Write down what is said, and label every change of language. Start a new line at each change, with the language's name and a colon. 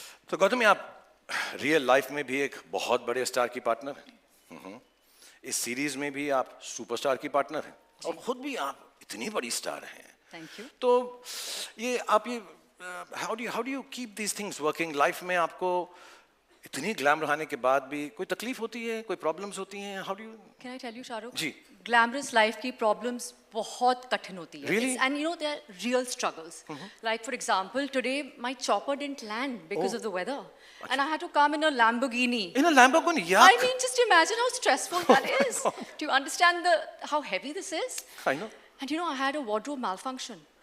Hindi: तो गौतमी, आप real life में भी एक बहुत बड़े स्टार की पार्टनर हैं। इस सीरीज में भी आप सुपरस्टार की पार्टनर हैं, और खुद भी आप इतनी बड़ी स्टार हैं।
English: Thank you.
Hindi: तो ये आप ये
English: how do you keep these things working?
Hindi: Life में आपको इतनी ग्लैमर आने के बाद भी कोई तकलीफ होती है, कोई प्रॉब्लम्स होती हैं?
English: How do you? Can I tell you, Shahrukh?
Hindi: Ji.
English: Glamorous life
Hindi: की problems बहुत कठिन होती है.
English: Really? And you know there are real struggles. Like for example, today my chopper didn't land because of the weather, and I had to come in a Lamborghini. In a Lamborghini, yeah. I mean, just imagine how stressful that is. Do you understand how heavy this is? I know. And you know, I had a wardrobe malfunction.